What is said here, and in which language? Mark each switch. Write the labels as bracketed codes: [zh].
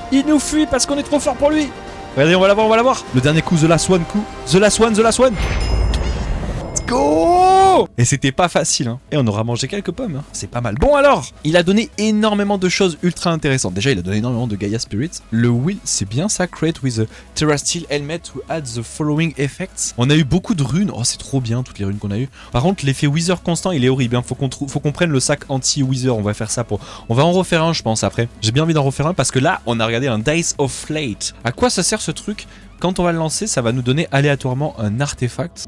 [fr] Il nous fuit parce qu'on est trop fort pour lui. Regardez, on va l'avoir. Le dernier coup, [en] The Last One. The Last One. Let's go. [fr] Et c'était pas facile, hein. Et on aura mangé quelques pommes, hein. C'est pas mal. Bon alors, il a donné énormément de choses ultra intéressantes. Déjà, il a donné énormément de Gaia Spirits. Le wheel, c'est bien ça. [en] Create with a Terrasteel Helmet to add the following effects. [fr] On a eu beaucoup de runes. Oh, c'est trop bien, toutes les runes qu'on a eu. Par contre, l'effet Wither constant, il est horrible, hein. Faut qu'on prenne le sac anti-Wither. On va faire ça pour... On va en refaire un, je pense, après. J'ai bien envie d'en refaire un parce que là, on a regardé un Dice of Flate. À quoi ça sert ce truc? Quand on va le lancer, ça va nous donner aléatoirement un artefact.